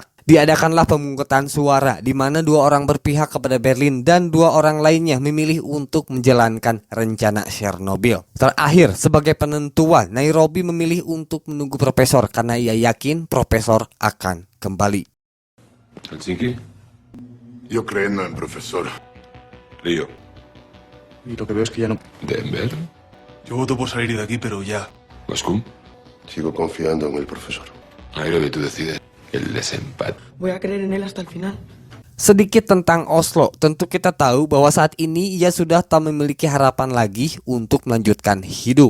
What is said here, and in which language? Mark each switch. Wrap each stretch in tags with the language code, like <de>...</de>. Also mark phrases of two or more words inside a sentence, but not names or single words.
<id>Diadakanlah pemungutan suara di mana 2 orang berpihak kepada Berlin dan 2 orang lainnya memilih untuk menjalankan rencana Chernobyl. Terakhir, sebagai penentuan, Nairobi memilih untuk menunggu profesor karena ia yakin profesor akan kembali.</id> <es>¿Helsinki? Yo creyendo en profesor. Río. Y lo que veo es que ya no... Denver. Yo voto por salir de aquí, pero ya. Moscú. Sigo confiando en el profesor. Nairobi, tú decides. El desempate. Voy a creer en él hasta el final.</es> <id>Sedikit tentang Oslo, tentu kita tahu bahwa saat ini ia sudah tak memiliki harapan lagi untuk melanjutkan hidup.</id>